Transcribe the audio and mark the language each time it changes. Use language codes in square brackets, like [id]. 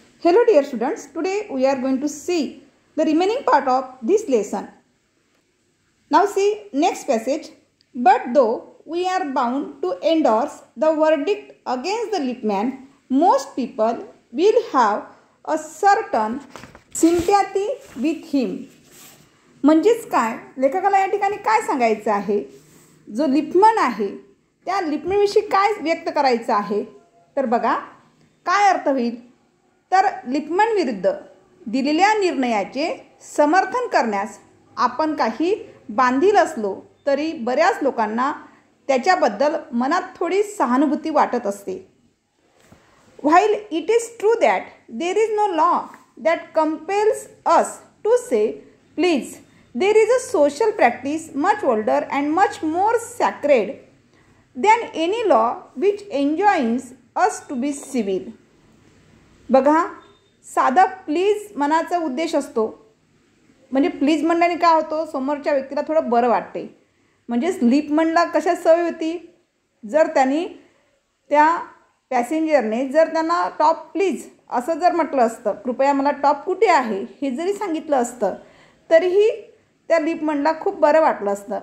[en] Hello dear students, today we are going to see the remaining part of this lesson. Now see next passage. But though we are bound to endorse the verdict against the Lippmann, most people will have a certain sympathy with him. [mr] म्हणजेच काय, लेखकाला या ठिकाणी काय सांगायचं आहे, जो Lippmann आहे त्या लिपमनविषयी काय व्यक्त करायचं आहे. तर बघा काय अर्थ होईल. तर लिपमन विरुद्ध दिलेल्या निर्णयाचे समर्थन करण्यास आपण काही बांधील असलो तरी बऱ्याच लोकांना त्याच्याबद्दल मनात थोडी सहानुभूती वाटत असते. [en] While it is true that there is no law that compels us to say please, there is a social practice much older and much more sacred than any law which enjoins us to be civil. [mr] बघा साधा please मनाचा उद्देश असतो. म्हणजे please म्हणल्याने काय होतो, समोरच्या व्यक्तीला थोडं बरं वाटते. म्हणजेच लिपमनला कशा सवय होती, जर त्यांनी त्या पॅसेंजरने जर त्यांना टॉप प्लीज असं जर म्हटलं असतं, कृपया मला टॉप कुठे आहे हे जरी सांगितलं असतं तरीही त्या लिपमनला खूप बरं वाटलं असतं.